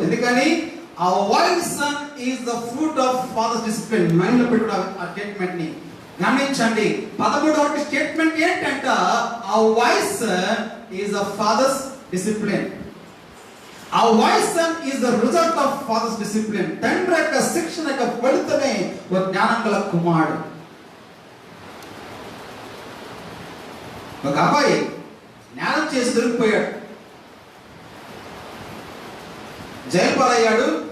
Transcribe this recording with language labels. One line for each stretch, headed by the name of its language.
Telugu: ఎందుకని
English: a wise son is the fruit of father's discipline.
Telugu: Mind లో పెట్టుకున్న ఆ స్టేట్మెంట్ ని గమనించండి. 13వ స్టేట్మెంట్ ఏంటంట,
English: a wise son is the father's discipline. A wise son is the result of father's discipline.
Telugu: తండ్రి యొక్క శిక్షణ యొక్క ఫలితమే ఒక జ్ఞానం గల కుమారుడు. ఒక అబ్బాయి నేరం చేసి దొరికిపోయాడు, జైలు పాలయ్యాడు.